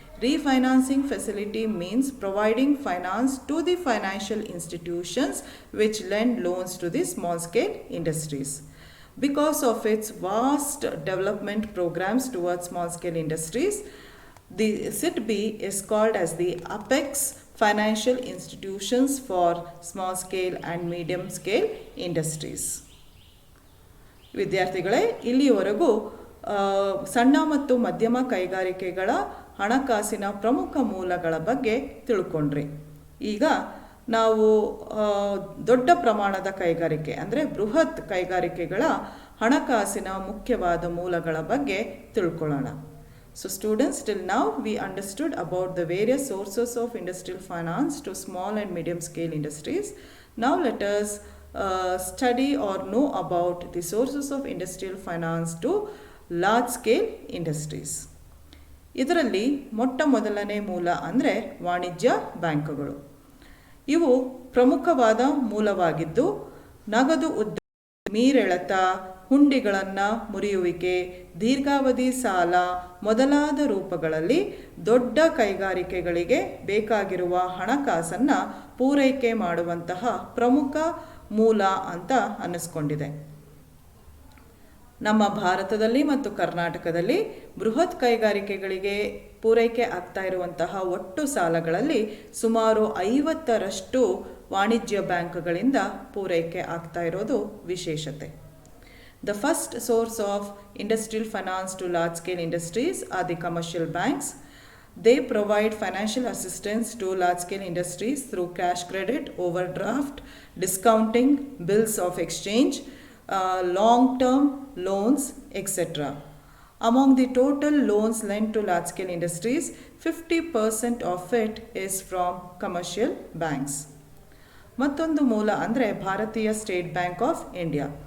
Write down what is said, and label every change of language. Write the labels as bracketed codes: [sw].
[en] Refinancing facility means providing finance to the financial institutions which lend loans to the small scale industries. Because of its vast development programs towards small scale industries, the SIDBI is called as the apex financial institutions for small scale and medium scale industries. [kn] ವಿದ್ಯಾರ್ಥಿಗಳೇ, ಇಲ್ಲಿಯವರೆಗೂ ಸಣ್ಣ ಮತ್ತು ಮಧ್ಯಮ ಕೈಗಾರಿಕೆಗಳ ಹಣಕಾಸಿನ ಪ್ರಮುಖ ಮೂಲಗಳ ಬಗ್ಗೆ ತಿಳ್ಕೊಂಡ್ರಿ. ಈಗ ನಾವು ದೊಡ್ಡ ಪ್ರಮಾಣದ ಕೈಗಾರಿಕೆ ಅಂದರೆ ಬೃಹತ್ ಕೈಗಾರಿಕೆಗಳ ಹಣಕಾಸಿನ ಮುಖ್ಯವಾದ ಮೂಲಗಳ ಬಗ್ಗೆ ತಿಳ್ಕೊಳ್ಳೋಣ. [en] So students, till now we understood about the various sources of industrial finance to small and medium scale industries. Now let us study or know about the sources of industrial finance to large scale industries. [kn] ಇದರಲ್ಲಿ ಮೊದಲನೇ ಮೂಲ ಅಂದರೆ ವಾಣಿಜ್ಯ ಬ್ಯಾಂಕುಗಳು. ಇವು ಪ್ರಮುಖವಾದ ಮೂಲವಾಗಿದ್ದು ನಗದು ಉದ್ಯೋಗ, ಮೀರೆಳೆತ, ಹುಂಡಿಗಳನ್ನು ಮುರಿಯುವಿಕೆ, ದೀರ್ಘಾವಧಿ ಸಾಲ ಮೊದಲಾದ ರೂಪಗಳಲ್ಲಿ ದೊಡ್ಡ ಕೈಗಾರಿಕೆಗಳಿಗೆ ಬೇಕಾಗಿರುವ ಹಣಕಾಸನ್ನು ಪೂರೈಕೆ ಮಾಡುವಂತಹ ಪ್ರಮುಖ ಮೂಲ ಅಂತ ಅನ್ನಿಸ್ಕೊಂಡಿದೆ. ನಮ್ಮ ಭಾರತದಲ್ಲಿ ಮತ್ತು ಕರ್ನಾಟಕದಲ್ಲಿ ಬೃಹತ್ ಕೈಗಾರಿಕೆಗಳಿಗೆ ಪೂರೈಕೆ ಆಗ್ತಾ ಇರುವಂತಹ ಒಟ್ಟು ಸಾಲಗಳಲ್ಲಿ ಸುಮಾರು 50% ವಾಣಿಜ್ಯ ಬ್ಯಾಂಕ್ಗಳಿಂದ ಪೂರೈಕೆ ಆಗ್ತಾ ಇರೋದು ವಿಶೇಷತೆ. [en] The first source of industrial finance to large-scale industries are the commercial banks. They provide financial assistance to large-scale industries through cash credit, overdraft, discounting, bills of exchange, long-term loans, etc. Among the total loans lent to large-scale industries, 50% of it is from commercial banks. [kn] ಮತ್ತೊಂದು ಮೂಲ ಅಂದರೆ ಭಾರತೀಯ state bank of India.